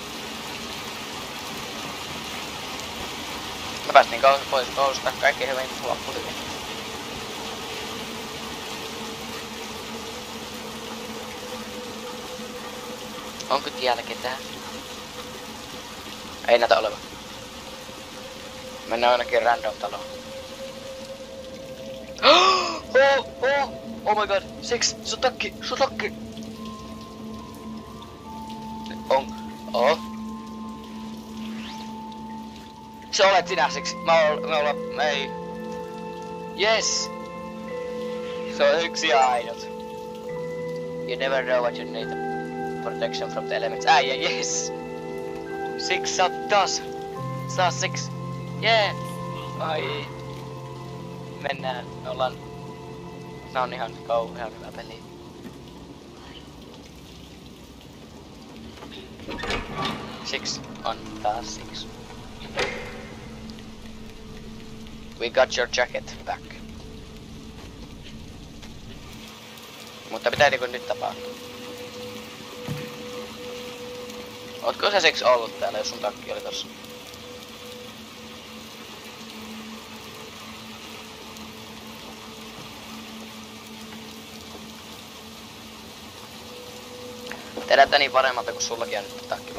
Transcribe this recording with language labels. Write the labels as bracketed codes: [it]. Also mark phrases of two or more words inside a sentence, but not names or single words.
[fi] Me päästiin pois koulusta, kaikki hyvin, loppu hyvin. Onko tiellä ketään? Ei näytä olevan. Mennään ainakin random taloon. [en] Oh my god, Six, [fi] sun takki! Se olet sinä, Six. Ei. Yes! Se on yksi ja ainut. [en] You never know what you need. Protection from the elements. Yes! Six, [fi] sä oot taas. Sä oot Six. Yeah! Ai. Mennään. Me ollaan... Nää on ihan kauhean hyvä peli. Six on taas Six. [en] We got your jacket back. [fi] Mutta pitääkö nyt tapahtua? Ootko sä Six ollut täällä, jos sun takki oli tossa? Tehdään niin paremmalta kuin sullakin on nyt takki.